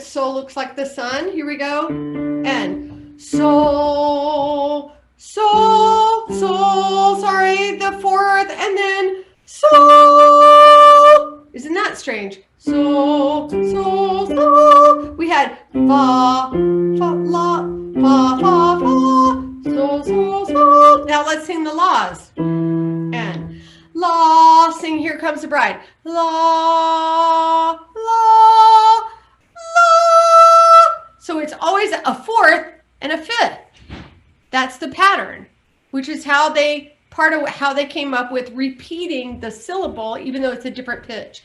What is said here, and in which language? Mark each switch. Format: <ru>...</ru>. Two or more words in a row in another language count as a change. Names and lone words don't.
<en>Sol looks like the sun. Here we go. And sol, sol, sol, sorry, the 4th, and then sol. Isn't that strange? Sol, sol, sol. We had fa, fa, la, fa, fa, fa, sol, sol, sol. Now let's sing the la's. And la, sing Here Comes the Bride. La, la, la. So it's always a 4th and a 5th. That's the pattern, which is how they came up with repeating the syllable, even though it's a different pitch.</en>